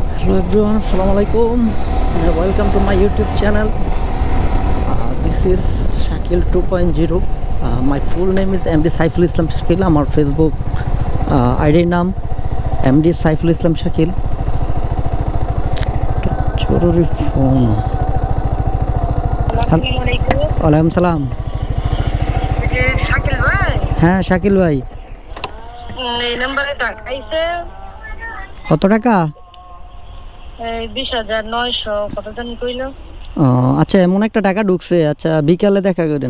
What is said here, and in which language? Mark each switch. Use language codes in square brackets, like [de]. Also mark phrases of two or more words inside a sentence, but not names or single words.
[en] Hello everyone, [ar] السلام عليكم. [en] Welcome to my YouTube channel. This is Shakil 2.0. My full name is MD Saiful Islam Shakil. [bn] Amar Facebook ID naam MD Saiful Islam Shakil. Chorori phone. [ar] عليكم السلام. [bn] শাকিল ভাই, হ্যাঁ শাকিল ভাই, এই নম্বরে টাকা আইছে কত টাকা? 20,900 কত জানি কইলো। আচ্ছা, এমন একটা টাকা ঢুকছে। আচ্ছা, বিকালে দেখা করেন।